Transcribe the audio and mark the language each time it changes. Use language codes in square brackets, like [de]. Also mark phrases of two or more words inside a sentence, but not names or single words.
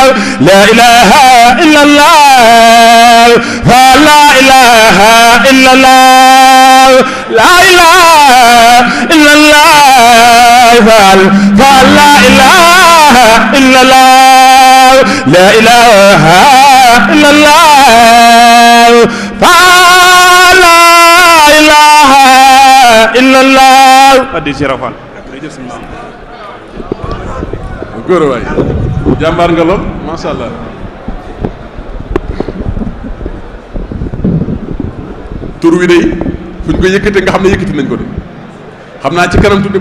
[ar] لا إله إلا الله لا إله إلا الله لا إله إلا الله لا إله إلا الله لا إله إلا الله illallah [wo] addi si rafal góor waay jàmbaar nga lool [ar] ما شاء الله [wo] tur wi de fu ñu ko yëkkate nga xam ne yëkkati nañ ko de xam naa ci kanam tuddi